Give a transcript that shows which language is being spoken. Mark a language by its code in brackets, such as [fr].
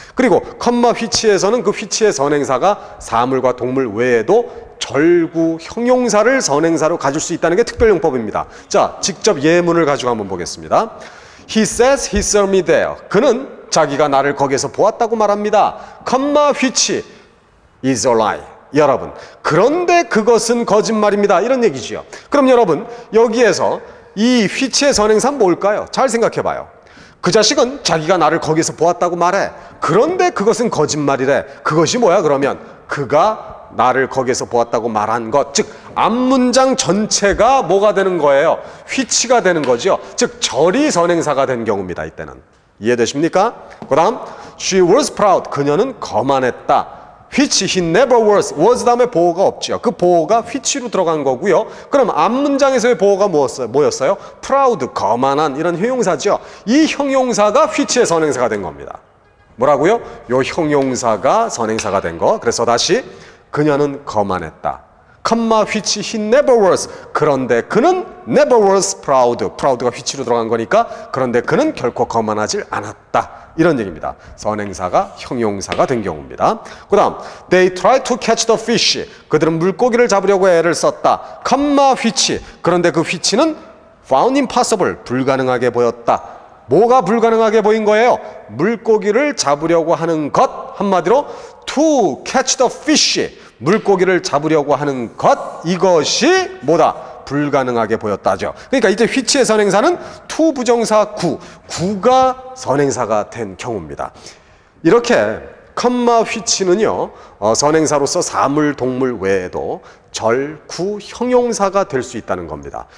[ko] 그리고 컴마 which에서는 그 which의 선행사가 사물과 동물 외에도 절구, 형용사를 선행사로 가질 수 있다는 게 특별용법입니다. 자, 직접 예문을 가지고 한번 보겠습니다. [en] He says he saw me there. [ko] 그는 자기가 나를 거기에서 보았다고 말합니다. [en] 컴마 which is a lie. [ko] 여러분, 그런데 그것은 거짓말입니다. 이런 얘기지요. 그럼 여러분, 여기에서 이 which의 선행사는 뭘까요? 잘 생각해봐요. 그 자식은 자기가 나를 거기서 보았다고 말해. 그런데 그것은 거짓말이래. 그것이 뭐야 그러면? 그가 나를 거기에서 보았다고 말한 것. 즉 앞문장 전체가 뭐가 되는 거예요? which가 되는 거죠. 즉 절이 선행사가 된 경우입니다. 이때는. 이해되십니까? 그 다음 [en] She was proud. [ko] 그녀는 거만했다. [en] which he never was [ko] 다음에 보호가 없죠. 그 보호가 which로 들어간 거고요. 그럼 앞문장에서의 보호가 뭐였어요? proud, 거만한 이런 형용사죠. 이 형용사가 which의 선행사가 된 겁니다. 뭐라고요? 요 형용사가 선행사가 된 거. 그래서 다시 그녀는 거만했다. [en] 컴마 which he never was. [ko] 그런데 그는 [en] never was proud. [ko] proud가 which로 들어간 거니까 그런데 그는 결코 거만하질 않았다. 이런 얘기입니다. 선행사가 형용사가 된 경우입니다. 그 다음 [en] they tried to catch the fish. [ko] 그들은 물고기를 잡으려고 애를 썼다. 컴마 which. 그런데 그 which는 [en] found impossible. [ko] 불가능하게 보였다. 뭐가 불가능하게 보인 거예요? 물고기를 잡으려고 하는 것. 한마디로 [en] to catch the fish. [ko] 물고기를 잡으려고 하는 것. 이것이 뭐다? 불가능하게 보였다죠. 그러니까 이제 which의 선행사는 to 부정사 구가 선행사가 된 경우입니다. 이렇게 컴마 which는요 선행사로서 사물, 동물 외에도 절, 구, 형용사가 될 수 있다는 겁니다.